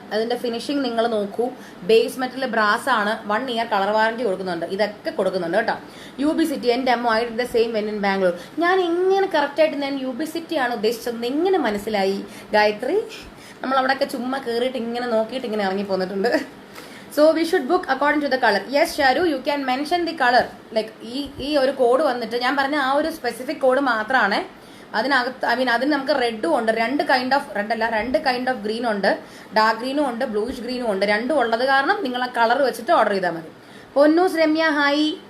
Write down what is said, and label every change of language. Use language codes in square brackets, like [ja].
[ml] അതിന്റെ ഫിനിഷിംഗ് നിങ്ങൾ നോക്കൂ. ബേസ് മെറ്റൽ ബ്രാസ് ആണ്. 1 ഇയർ കളർ വാറന്റി കൊടുക്കുന്നുണ്ട്. ഇതൊക്കെ കൊടുക്കുന്നുണ്ട് കേട്ടോ. UB സിറ്റി, എൻ്റെ അമ്മ ആയിട്ട് [en] the same when in [ml] Bangalore. ഞാൻ എങ്ങനെ കറക്റ്റായിട്ട് ഞാൻ UB സിറ്റി ആണ് ഉദ്ദേശിച്ചത് എങ്ങനെ മനസ്സിലായി ഗായത്രി? നമ്മൾ അവിടെയൊക്കെ ചുമ്മാ കയറിയിട്ട് ഇങ്ങനെ നോക്കിയിട്ട് ഇങ്ങനെ ഇറങ്ങി പോന്നിട്ടുണ്ട്. [en] So we should book according to the color. Yes, Sharu, you can mention the color. [ml] Like ഈ ഒരു കോഡ് വന്നിട്ട് ഞാൻ പറഞ്ഞ ആ ഒരു സ്പെസിഫിക് കോഡ് മാത്രമാണ്. അതിനകത്ത് അതിന് നമുക്ക് റെഡും ഉണ്ട്, 2 കൈൻഡ് ഓഫ് റെഡ് അല്ല, 2 കൈൻഡ് ഓഫ് ഗ്രീൻ ഉണ്ട്, ഡാർക്ക് ഗ്രീനും ഉണ്ട്, ബ്ലൂയിഷ് ഗ്രീനും ഉണ്ട്. രണ്ടും ഉള്ളത് കാരണം നിങ്ങൾ ആ കളർ വെച്ചിട്ട് ഓർഡർ ചെയ്താൽ മതി. പൊന്നൂസ് രമ്യ ഹായ്.